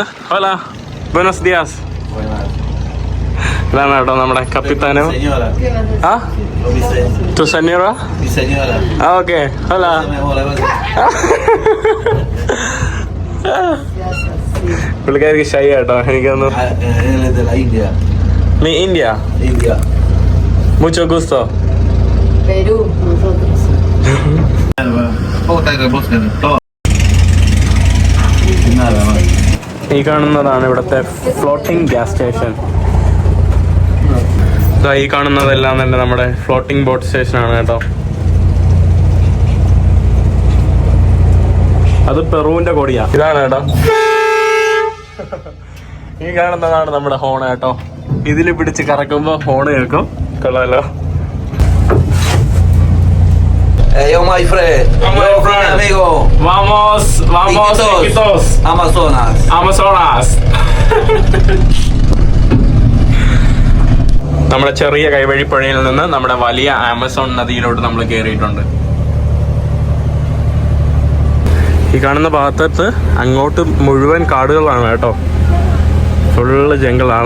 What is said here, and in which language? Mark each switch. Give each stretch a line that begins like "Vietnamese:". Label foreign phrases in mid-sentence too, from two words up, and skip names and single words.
Spanish: Hola, buenos días.
Malayalam: ഇതാണ് കേട്ടോ നമ്മുടെ കപ്പിത്താനോ.
Spanish: Ah, tu señora. Ah, okay. Hola.
Malayalam: പുള്ളിക്കാർക്ക് ഷൈ കേട്ടോ. എനിക്കൊന്ന് നീ ഇന്ത്യ.
Spanish: Mucho gusto. Perú, nosotros.
Malayalam: ഈ കാണുന്നതാണ് ഇവിടുത്തെ
English: floating gas station.
Malayalam: ഈ കാണുന്നതെല്ലാം തന്നെ നമ്മുടെ
English: floating boat
Malayalam: സ്റ്റേഷനാണ് കേട്ടോ. അത് പെറുവിന്റെ കൊടിയാ. ഇതാണ് കേട്ടോ. ഈ കാണുന്നതാണ് നമ്മുടെ ഹോൺ കേട്ടോ. ഇതിൽ പിടിച്ച് കറക്കുമ്പോ ഹോൺ കേൾക്കും. കൊള്ളാലോ.
English: Yo, my friend. My friend.
Spanish: Amigo. Vamos, Iquitos. Amazonas.
Malayalam: നമ്മുടെ ചെറിയ കൈവഴിപ്പുഴയിൽ നിന്ന് നമ്മുടെ വലിയ ആമസോൺ നദിയിലോട്ട് നമ്മൾ കയറിയിട്ടുണ്ട്. ഈ കാണുന്ന ഭാഗത്ത് അങ്ങോട്ട് മുഴുവൻ കാടുകളാണ് കേട്ടോ. ഫുള്ള് ജംഗിളാണ്.